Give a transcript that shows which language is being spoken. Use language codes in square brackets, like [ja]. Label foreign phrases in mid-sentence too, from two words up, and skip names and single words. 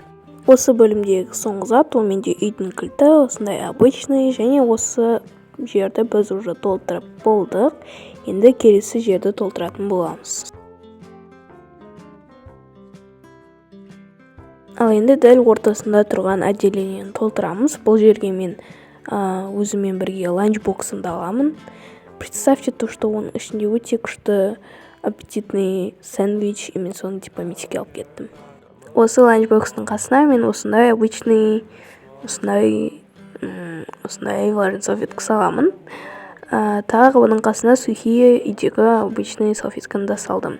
[kk] Осы бөлімдегі соңғы зат ол менде үйдің кілті, осындай обычный, және осы жерді біз уже толтырып болдық. Енді келесі жерді толтыратын боламыз. Ал енді дәл ортасында тұрған отделениені толтырамыз. Бұл жерге мен өзімен бірге ланчбоксымды аламын. [ru] Представьте то, что [kk] оның ішінде өте күшті [ru] аппетитный сэндвич, [kk] и мен соны типа мектепке алып кеттім. Осы ланчбокстың қасына мен осындай обычный, осындай влажный салфетка саламын. Тағы оның қасына сухие үйдегі обычный салфетканы да салдым.